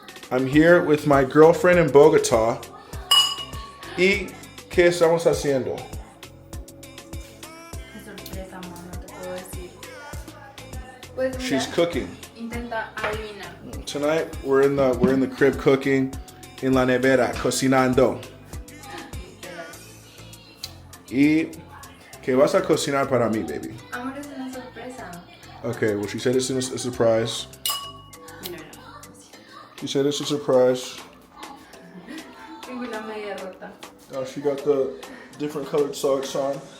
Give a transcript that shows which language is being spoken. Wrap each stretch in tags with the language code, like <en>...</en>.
<en>I'm here with my girlfriend in Bogota.</en> <es>¿Y qué estamos haciendo? Qué sorpresa, amor, no te puedo decir. Pues mira,</es> <en>She's cooking.</en> <es>intenta adivinar.</es> <en>Tonight we're in the crib cooking,</en> <es>in la nevera cocinando. ¿Y qué vas a cocinar para mí, baby? Amor, es una sorpresa.</es> <en>Okay, well she said it's a surprise.</en> <es>Mira.</es> <en>She said it's a surprise.</en> <es>Tengo una media rota.</es> <en>Oh, she got the different colored socks on.</en>